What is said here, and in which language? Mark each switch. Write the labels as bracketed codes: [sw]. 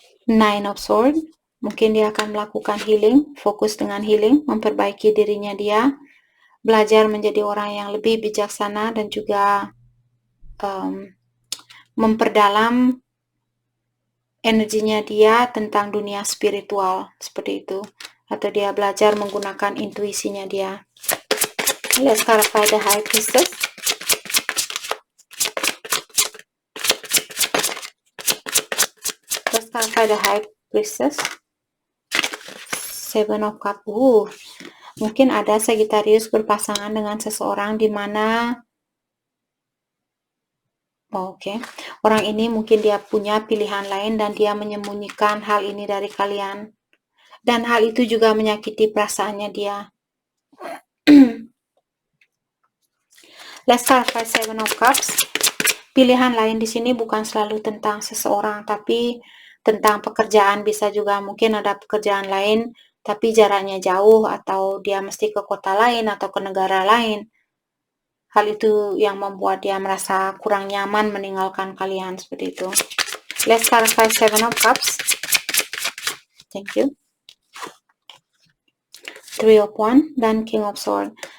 [id] Nine of Swords. Mungkin dia akan melakukan healing, fokus dengan healing, memperbaiki dirinya dia, belajar menjadi orang yang lebih bijaksana dan juga memperdalam energinya dia tentang dunia spiritual, seperti itu. Atau dia belajar menggunakan intuisinya dia. [en] Let's clarify the High Priestess. Let's clarify the High Priestess. Seven of Cups. [id] Mungkin ada Sagittarius berpasangan dengan seseorang di mana orang ini mungkin dia punya pilihan lain dan dia menyembunyikan hal ini dari kalian. Dan hal itu juga menyakiti perasaannya dia. [en] Let's clarify Seven of Cups. [id] Pilihan lain di sini bukan selalu tentang seseorang, tapi tentang pekerjaan. Bisa juga mungkin ada pekerjaan lain, tapi jaraknya jauh, atau dia mesti ke kota lain atau ke negara lain. Hal itu yang membuat dia merasa kurang nyaman meninggalkan kalian, seperti itu. [en] Let's clarify Seven of Cups. Thank you. Three of Wands dan King of Swords.